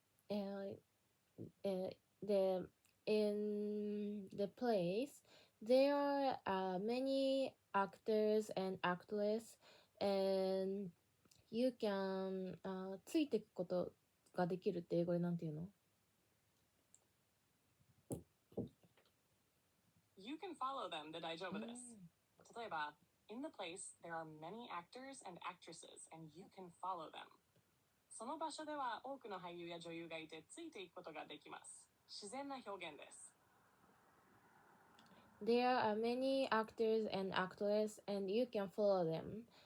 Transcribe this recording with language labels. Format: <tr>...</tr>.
<en>Uh, uh, the in the place there are many actors and actresses, and you can</en> <ja>ついていくことができるって英語でなんて言うの？</ja> <en>You can follow them</en> <ja>で大丈夫です。 例えば、</ja> <en>in the place, there are many actors and actresses, and you can follow them.</en> <ja>その場所では多くの俳優や女優がいてついていくことができます。自然な表現です。</ja> <en>There are many actors and actresses, and you can follow them.</en>